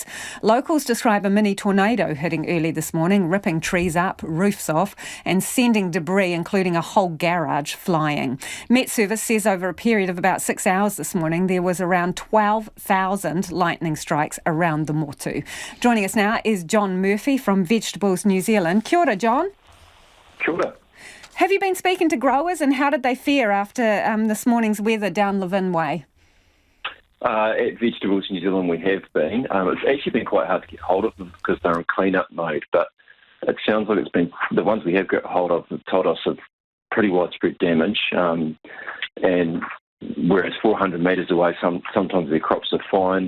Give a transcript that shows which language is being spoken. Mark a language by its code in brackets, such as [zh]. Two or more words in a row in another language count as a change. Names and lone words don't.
[en] Locals describe a mini tornado hitting early this morning, ripping trees up, roofs off and sending debris, including a whole garage, flying. Met Service says over a period of about 6 hours this morning, there was around 12,000 lightning strikes around the Motu. Joining us now is John Murphy from Vegetables New Zealand. [mi] Kia ora, John. Kia ora. [en] Have you been speaking to growers, and how did they fare after this morning's weather down Levin Way? At Vegetables New Zealand we have been. It's actually been quite hard to get hold of them because they're in clean-up mode, but it sounds like it's been, the ones we have got hold of have told us of pretty widespread damage, and whereas 400 metres away, sometimes their crops are fine.